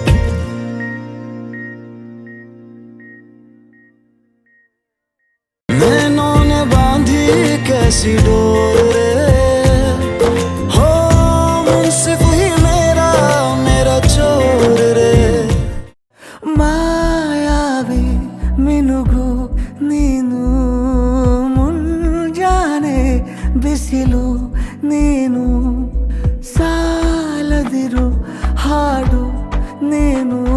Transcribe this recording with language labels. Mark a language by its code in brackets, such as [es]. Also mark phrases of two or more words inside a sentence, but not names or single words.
[hi] मैं कैसी डोर रे हो मुंसिफ ही मेरा मेरा चोर रे [kn] ಮಾಯಾವಿ ಮಿನುಗು ನೀನು ಮುಂಜಾನೆ ಬಿಸಿಲು ನೀನು ಸಾಲದಿರು ಹಾಡು ನೀನು